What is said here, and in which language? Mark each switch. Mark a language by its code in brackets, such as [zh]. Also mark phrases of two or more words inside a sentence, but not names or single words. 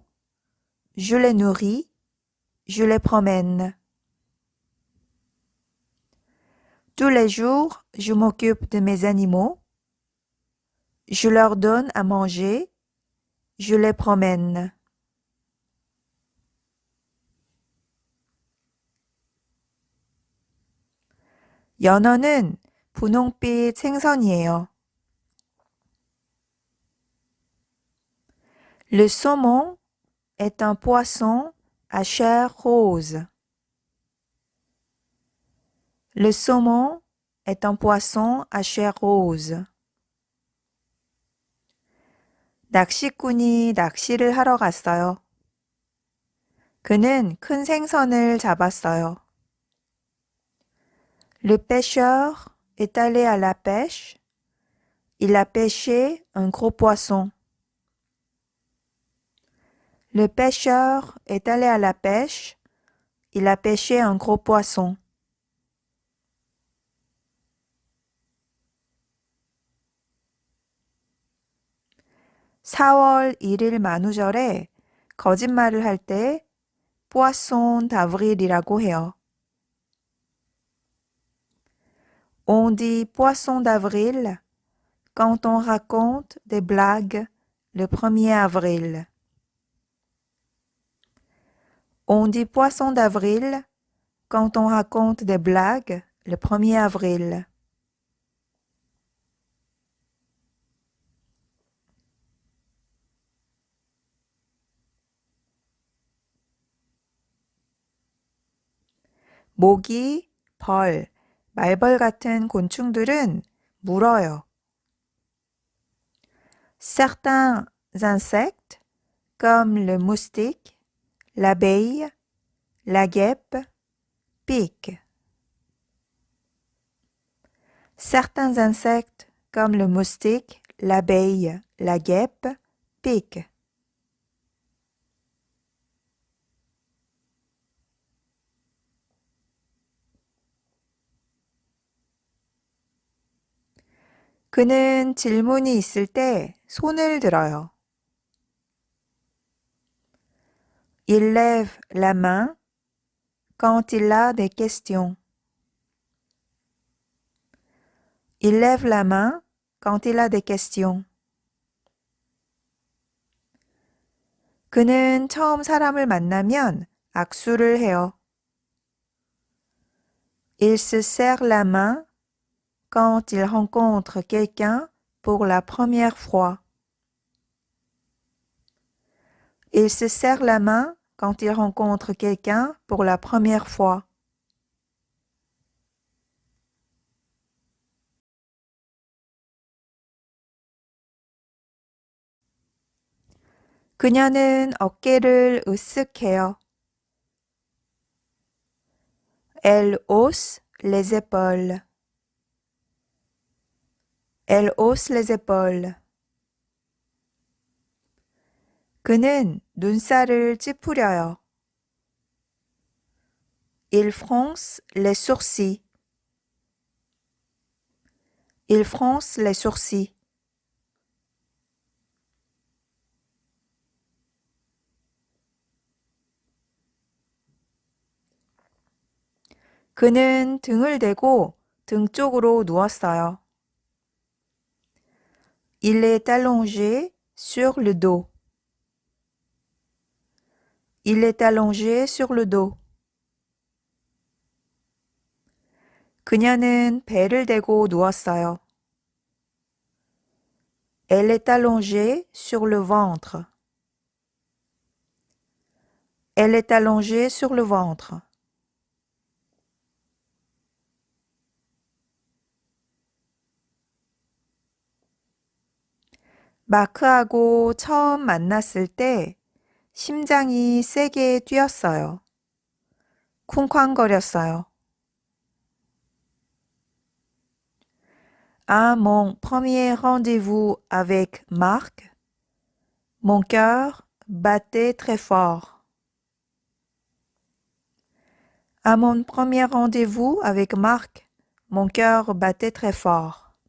[fr] Je les nourris, je les promène. Tous les jours, je m'occupe de mes animaux. Je leur donne à manger. Je les promène. [ko] 연어는 분홍빛 생선이에요. [fr] Le saumon est un poisson à chair rose. Le saumon est un poisson à chair rose. [ko] 낚시꾼이 낚시를 하러 갔어요. 그는 큰 생선을 잡았어요. [fr] Le pêcheur est allé à la pêche. Il a pêché un gros poisson. Le pêcheur est allé à la pêche. Il a pêché un gros poisson. [ko] (4월 1일 만우절에 거짓말을 할 때 [fr] poisson d'avril [ko] 이라고 해요. [fr] On dit poisson d'avril quand on raconte des blagues le 1er avril. On dit poisson d'avril quand on raconte des blagues le 1er avril. [ko] 모기, 벌, 말벌 같은 곤충들은 물어요. [fr] Certains insectes, comme le moustique, l'abeille, la guêpe, piquent. Certains insectes, comme le moustique, l'abeille, la guêpe, piquent. [ko] 그는 질문이 있을 때 손을 들어요. [fr] Il lève la main quand il a des questions. Il lève la main quand il a des questions. [ko] 그는 처음 사람을 만나면 악수를 해요. [fr] Il se serre la main quand il rencontre quelqu'un pour la première fois. Il se serre la main quand il rencontre quelqu'un pour la première fois. [ko] 그녀는 어깨를 으쓱해요. [fr] Elle hausse les épaules. Elle hausse les épaules. [ko] 그는 눈살을 찌푸려요. [fr] Il fronce les sourcils. Il fronce les sourcils. [ko] 그는 등을 대고 등 쪽으로 누웠어요. [fr] Il est allongé sur le dos. Il est allongé sur le dos. [ko] 그녀는 배를 대고 누웠어요. [fr] Elle est allongée sur le ventre. Elle est allongée sur le ventre. [ko] 마크하고 처음 만났을 때 심장이 세게 뛰었어요. 쿵쾅거렸어요. [fr] À mon premier rendez-vous avec Marc, mon cœur battait très fort. À mon premier rendez-vous avec Marc, mon cœur battait très fort.